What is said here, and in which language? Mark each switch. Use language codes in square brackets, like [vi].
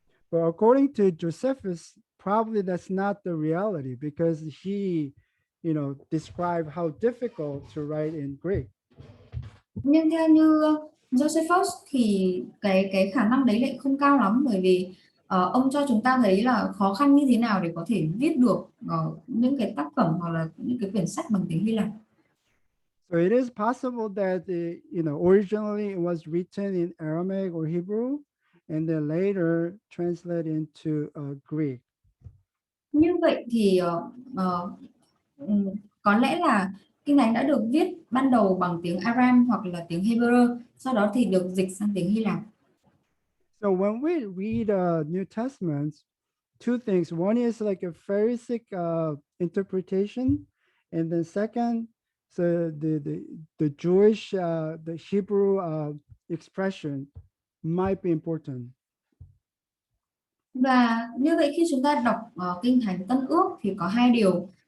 [en] But according to Josephus, probably that's not the reality because he, described how difficult to write in Greek. [vi] Nhưng theo như Josephus thì cái khả năng đấy lại không cao lắm bởi vì ông cho chúng ta thấy là khó khăn như thế nào để có thể viết được những cái tác phẩm hoặc là những cái quyển sách bằng tiếng Hy Lạp. [en] So it is possible that originally it was written in Aramaic or Hebrew, and then later translated into Greek. [vi] Như vậy thì có lẽ là Kinh Thánh đã được viết ban đầu bằng tiếng Aram hoặc là tiếng Hebrew, sau đó thì được dịch sang tiếng Hy Lạp. [en] So when we read New Testament, two things. One is like a Pharisaic interpretation, and then second, so the Jewish, the Hebrew expression might be important. [vi] Và như vậy khi chúng ta đọc Kinh Thánh Tân Ước thì có hai điều.